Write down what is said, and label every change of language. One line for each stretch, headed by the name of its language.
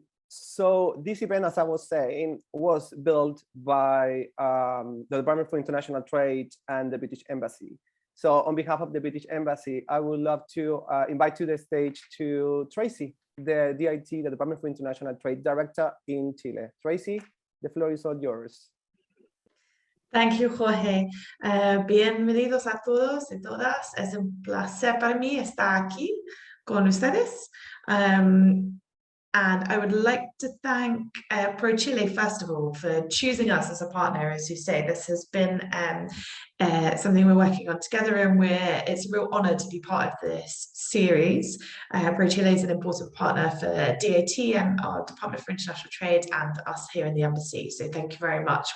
English: So this event, as I was saying, was built by the Department for International Trade and the British Embassy. So on behalf of the British Embassy, I would love to invite to the stage to Tracy, the DIT, the Department for International Trade Director in Chile. Tracy, the floor is all yours. Thank you, Jorge.
Spanish: Bienvenidos a todos y todas. Es un placer para mí estar aquí con ustedes.
English: And I would like to thank ProChile, first of all, for choosing us as a partner. As you say, this has been something we're working on together, and it's a real honor to be part of this series. ProChile is an important partner for DAT and our Department for International Trade and us here in the Embassy. So thank you very much.